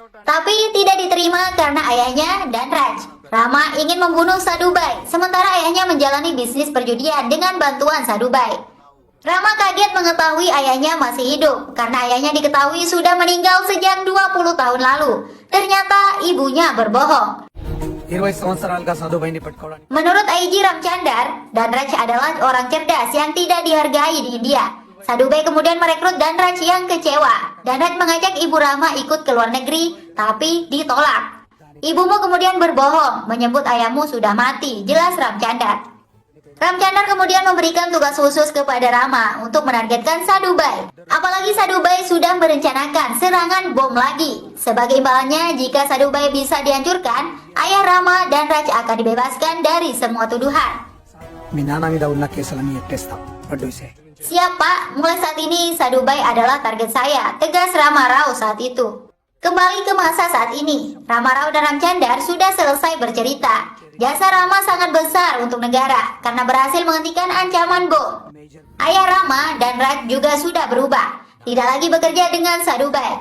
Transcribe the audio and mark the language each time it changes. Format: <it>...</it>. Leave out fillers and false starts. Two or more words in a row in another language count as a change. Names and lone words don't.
<id>Tapi tidak diterima karena ayahnya dan Raj. Rama ingin membunuh Sadubai, sementara ayahnya menjalani bisnis perjudian dengan bantuan Sadubai. Rama kaget mengetahui ayahnya masih hidup, karena ayahnya diketahui sudah meninggal sejak 20 tahun lalu. Ternyata ibunya berbohong.</id> <te>20 సంవత్సరాలుగా సాధుబాయిని పట్టుకోవడానికి</te> <id>Menurut IG Ramchandar, Danraj adalah orang cerdas yang tidak dihargai di India. Sadubai kemudian merekrut Danraj yang kecewa. Danraj mengajak ibu Rama ikut ke luar negeri, tapi ditolak. Ibumu kemudian berbohong, menyebut ayahmu sudah mati, jelas Ramchandar. Ramchandar kemudian memberikan tugas khusus kepada Rama untuk menargetkan Sadubai. Apalagi Sadubai sudah merencanakan serangan bom lagi. Sebagai imbalannya, jika Sadubai bisa dihancurkan, ayah Rama dan Raj akan dibebaskan dari semua tuduhan.</id> <te>మీ నాన్న మీద ఉన్న కేసులన్నీ ఎత్తేస్తాం అడ్డూసే</te> <id>Siap Pak, mulai saat ini Sadubai adalah target saya, tegas Rama Rao saat itu. Kembali ke masa saat ini, Rama Rao dan Ramchandar sudah selesai bercerita. Jasa Rama sangat besar untuk negara karena berhasil menghentikan ancaman bom. Ayah Rama dan Raj juga sudah berubah, tidak lagi bekerja dengan Sadubai.</id>